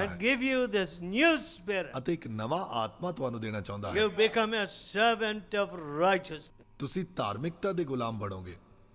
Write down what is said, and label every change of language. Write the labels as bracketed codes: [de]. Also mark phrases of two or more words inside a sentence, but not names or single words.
[en] and [pa] ਹੈ [en] give you this new spirit. [pa] ਅਤੇ ਇੱਕ ਨਵਾਂ ਆਤਮਾ ਤੁਹਾਨੂੰ ਦੇਣਾ ਚਾਹੁੰਦਾ ਹੈ। [en] You become a servant of righteousness. [pa] ਤੁਸੀਂ ਧਾਰਮਿਕਤਾ ਦੇ ਗੁਲਾਮ ਬਣੋਗੇ।